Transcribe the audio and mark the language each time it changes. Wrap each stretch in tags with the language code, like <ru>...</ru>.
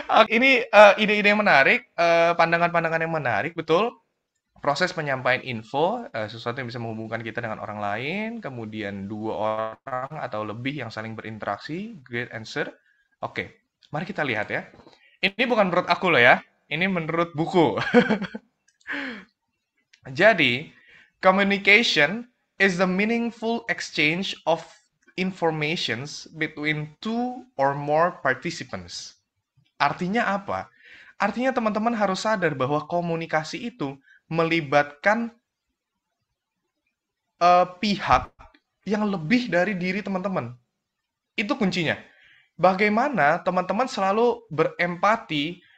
<id>Ini ide-ide yang menarik, pandangan-pandangan yang menarik, betul. Proses penyampaian info, sesuatu yang bisa menghubungkan kita dengan orang lain, kemudian dua orang atau lebih yang saling berinteraksi, great answer. Oke, mari kita lihat ya. Ini bukan menurut aku loh ya, ini menurut buku.</id> <en>Jadi, communication is the meaningful exchange of informations between two or more participants.</en> <id>Artinya apa? Artinya teman-teman harus sadar bahwa komunikasi itu melibatkan pihak yang lebih dari diri teman-teman. Itu kuncinya. Bagaimana teman-teman selalu berempati</id>